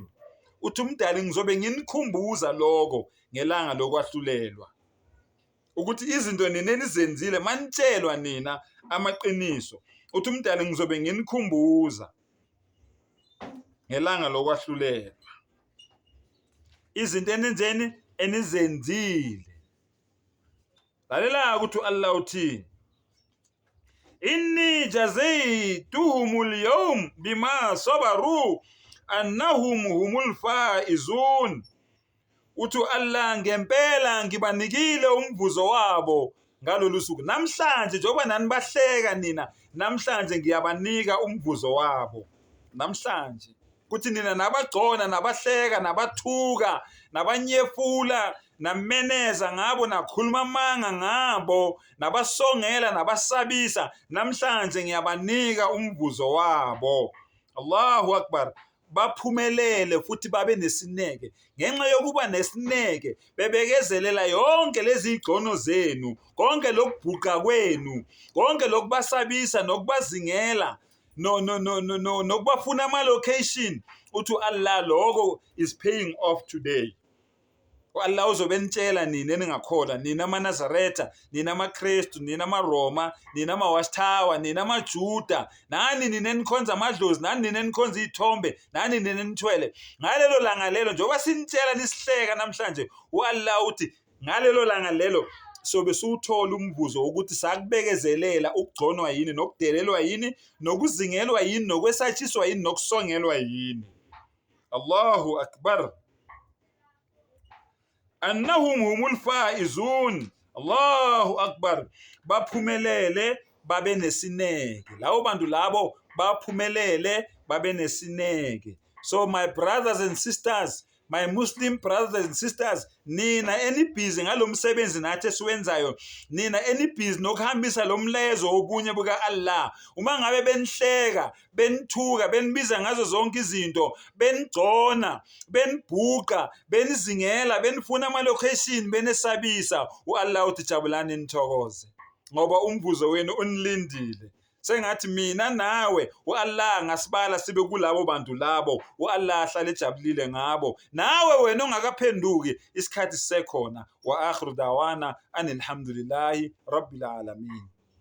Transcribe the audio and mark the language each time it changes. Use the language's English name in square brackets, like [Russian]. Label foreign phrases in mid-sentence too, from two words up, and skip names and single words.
[Zulu] Uthi uMdali ngizobe nginikhumbuza lokho ngelanga lokwahlulelwa, ukuthi izinto nina enizenzile manitshelwa nina amaqiniso. Uthi uMdali ngizobe nginikhumbuza ngelanga lokwahlulelwa izinto enizenzile. Lalela ukuthi Allah uthini, [Arabic] إني جزيتهم اليوم بما صبروا أنهم هم الفائزون. [Zulu] Uthi Allah ngempela ngibanikile umvuzo wabo ngalolu suku. Namhlanje njengoba nani bahleka nina, namhlanje ngiyabanika umvuzo wabo. Namhlanje kuthi nina nabagcona, nabahleka, nabathuka, nabanyefula, nameneza ngabo, nakhuluma amanga ngabo, nabasongela, nabasabisa, namhlanje ngiyabanika umvuzo wabo. [Arabic] الله أكبر. [Zulu] Baphumelele futhi babe nesineke. Ngenxa yokuba nesineke bebekezelela yonke lezi igcono zenu, konke lokubhuqa kwenu, konke lokubasabisa nokubazingela, nokubafuna ama-location. Uthi Allah lokho [English] is paying off today. [Zulu] Allah uzobenitshela nina eningakholwa, nina amaNazaretha, nina amaKristu, nina amaRoma, nina amawashtawa, nina amaJuda, nani nina enikhonza amadlozi, nani nina enikhonza izithombe, nani nina enithwele. Ngalelo langa lelo njengoba sinitshela nisihleka namhlanje, Allah uthi ngalelo langa lelo sobe siwuthola umvuzo ukuthi sakubekezelela ukugconwa yini, nokudelelwa yini, nokuzingelwa yini, nokwesatshiswa yini, nokusongelwa yini. [Arabic] الله أكبر. أنهم هم الفائزون. الله أكبر. [Zulu] Baphumelele babe nesineke. Lawo bantu labo baphumelele babe nesineke. [English] So my brothers and sisters, my Muslim brothers and sisters, [Zulu] nina enibhizi ngalomsebenzi nathi esiwenzayo, nina enibhizi nokuhambisa lo mlezo obunye buka Allah, uma ngabe benihleka, benithuka, benibiza ngazo zonke izinto, benigcona, benibhuqa, benizingela, benifuna ama-location, benesabisa, Allah uthi jabulani nithokoze ngoba umvuzo wenu unilindile. Sengathi mina nawe Allah ngasibala sibe kulabo bantu labo, Allah ahlale ejabulile ngabo. Nawe wena ongakaphenduki, isikhathi sisekhona. [Arabic] وآخر دعوانا أن الحمد لله رب العالمين.